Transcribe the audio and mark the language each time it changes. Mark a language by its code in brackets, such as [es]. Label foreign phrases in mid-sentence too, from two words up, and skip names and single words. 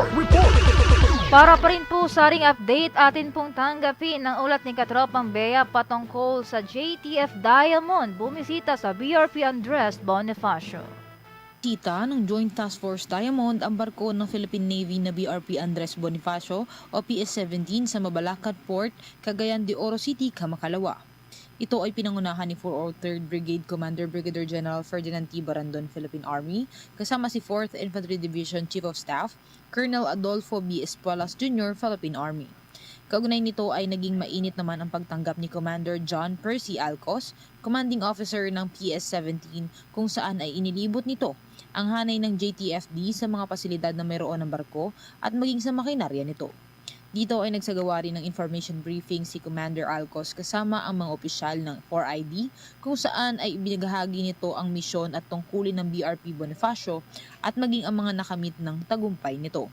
[tl] Para pa rin po sa ring update, atin pong tanggapin ang ulat ni Katropang Bea patungkol sa JTF Diamond bumisita sa BRP Andres Bonifacio. Kita ng Joint Task Force Diamond ang barko ng Philippine Navy na BRP Andres Bonifacio o PS-17 sa Mabalacat Port, Cagayan de Oro City, Kamakalawa. Ito ay pinangunahan ni 403rd Brigade Commander Brigadier General Ferdinand T. Barandon, Philippine Army, kasama si 4th Infantry Division Chief of Staff, Colonel Adolfo B. Espuelas Jr., Philippine Army. Kaugnay nito ay naging mainit naman ang pagtanggap ni Commander John Percy Alcos, [en] Commanding Officer [tl] ng PS-17, kung saan ay inilibot nito ang hanay ng JTFD sa mga pasilidad na mayroon ng barko at maging sa makinarya nito. Dito ay nagsagawa rin ng [en] information briefing [tl] si Commander Alcos kasama ang mga opisyal ng 4ID kung saan ay ibinagahagi nito ang misyon at tungkulin ng BRP Bonifacio at maging ang mga nakamit ng tagumpay nito.